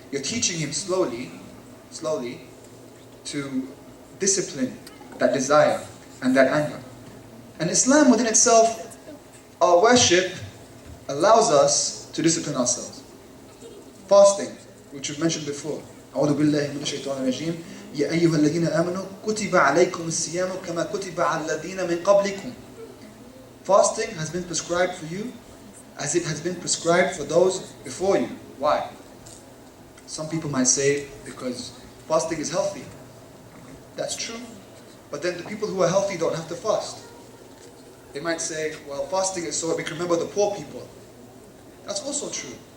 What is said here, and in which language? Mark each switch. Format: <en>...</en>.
<en>You're teaching him slowly to discipline that desire and that anger. And Islam within itself, our worship allows us to discipline ourselves. Fasting, which we've mentioned before.</en> <ar>أعوذ بالله من الشيطان الرجيم يا أيها الذين آمنوا كتب عليكم الصيام كما كتب على الذين من قبلكم.</ar> <en>Fasting has been prescribed for you as it has been prescribed for those before you. Why? Some people might say because fasting is healthy. That's true. But then the people who are healthy don't have to fast. They might say, well, fasting is so that we can remember the poor people. That's also true.</en>